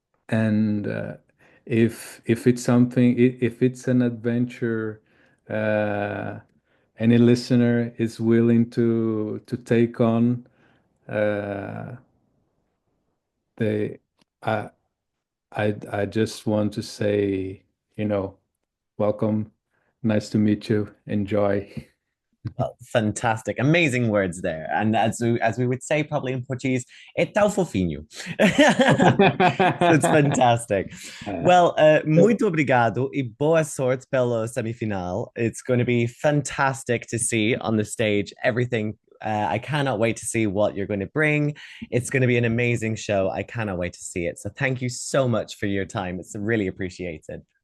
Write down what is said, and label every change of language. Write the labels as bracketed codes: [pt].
[en] And if it's something, if it's an adventure, uh, any listener is willing to take on, uh, they, I, I just want to say, you know, welcome, nice to meet you, enjoy. Well, fantastic, amazing words there. And as we would say probably in Portuguese, [pt] é tão fofinho. [en] So it's fantastic. [pt] Well, muito obrigado e boa sorte pela semifinal. [en] It's going to be fantastic to see on the stage everything. I cannot wait to see what you're going to bring. It's going to be an amazing show. I cannot wait to see it. So thank you so much for your time. It's really appreciated.